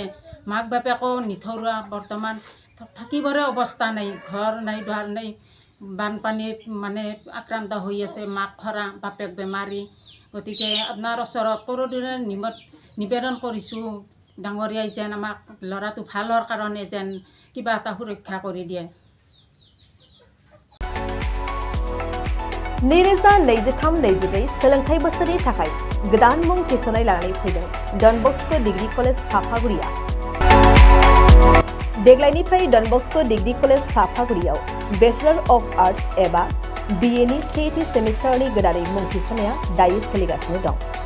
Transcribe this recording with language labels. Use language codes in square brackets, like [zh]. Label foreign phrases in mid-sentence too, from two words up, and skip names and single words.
[as] মাক বাপেকো নিথৰুৱা, বৰ্তমান থাকিবৰে অৱস্থা নাই। ঘৰ নাই, দুৱাৰ নাই। বানপানীত মানে আক্ৰান্ত হৈ আছে। মাক খৰা, বাপেক বেমাৰী। গতিকে আপোনাৰ ওচৰত কৰদৰে নিবেদন কৰিছোঁ ডাঙৰীয়াই যেন আমাক ল'ৰাটো ভাল হোৱাৰ কাৰণে যেন কিবা এটা সুৰক্ষা কৰি দিয়ে। [brx] नैरोजा 23-24 सोलोंथाइ बोसोरनि थाखाय गोदान मुं थिसननाय लानानै फैदों डन बस्क' डिग्री कलेज साफागुरिया। देग्लायनिफ्राय डन बस्क' डिग्री कलेज साफागुरियाव बेचलर अफ आर्ट्स एबा BA नि सेथि सेमिस्टारनि गोदानै मुं थिसननाया दायो सोलिगासिनो दं।